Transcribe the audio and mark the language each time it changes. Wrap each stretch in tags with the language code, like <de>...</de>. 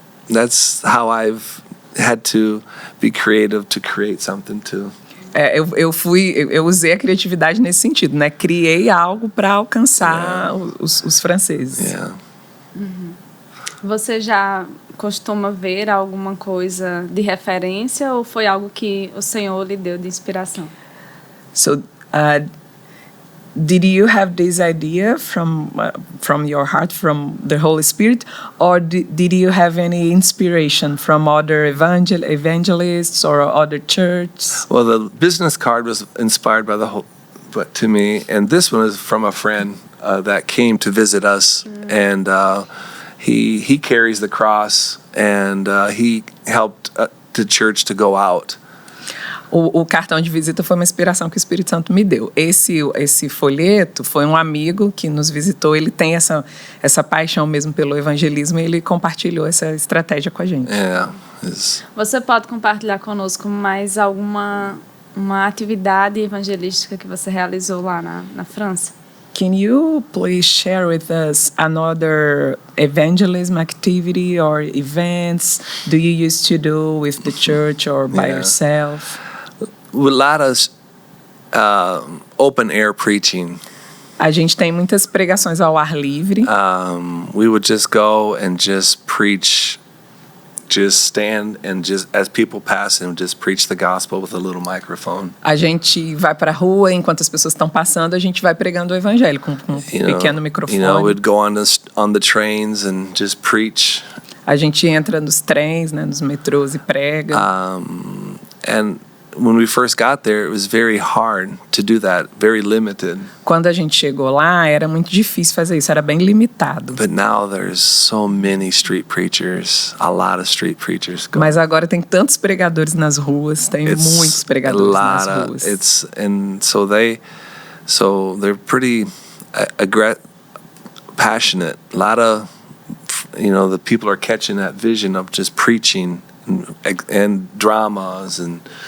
<en>That's how I've had to be creative to create something too.</en> <pt>Eu usei a criatividade nesse sentido, né? Criei algo para alcançar os franceses.</pt> <en>Yeah.</en> <pt>Você já costuma ver alguma coisa de referência ou foi algo que o Senhor lhe deu de inspiração?</pt> <en>So, did you have this idea from your heart, from the Holy Spirit, or did you have any inspiration from other evangelists or other churches? Well, the business card was inspired by but to me, and this one is from a friend that came to visit us, and he carries the cross, and he helped the church to go out.</en> <pt>O cartão de visita foi uma inspiração que o Espírito Santo me deu. Esse folheto foi um amigo que nos visitou. Ele tem essa paixão mesmo pelo evangelismo e ele compartilhou essa estratégia com a gente.</pt> <en>Yeah.</en> <pt>Você pode compartilhar conosco mais uma atividade evangelística que você realizou lá na França?</pt> <en>Can you please share with us another evangelism activity or events do you used to do with the church or by yourself? A lot of open air preaching.</en> <pt>A gente tem muitas pregações ao ar livre.</pt> <en>We would just go and just preach, just stand and just as people pass and just preach the gospel with a little microphone.</en> <pt>A gente vai para a rua enquanto as pessoas estão passando, a gente vai pregando o evangelho com um pequeno microfone.</pt> <en>We'd go on the trains and just preach.</en> <pt>A gente entra nos trens, né, nos metrôs e prega.</pt> <en>And when we first got there, it was very hard to do that, very limited.</en> <pt>Quando a gente chegou lá, era muito difícil fazer isso, era bem limitado.</pt> <en>But now there's so many street preachers, a lot of street preachers.</en> <pt>Mas agora tem tantos pregadores nas ruas, tem muitos pregadores nas ruas.</pt> <en>So they're pretty passionate. A lot of, the people are catching that vision of just preaching and dramas and</en>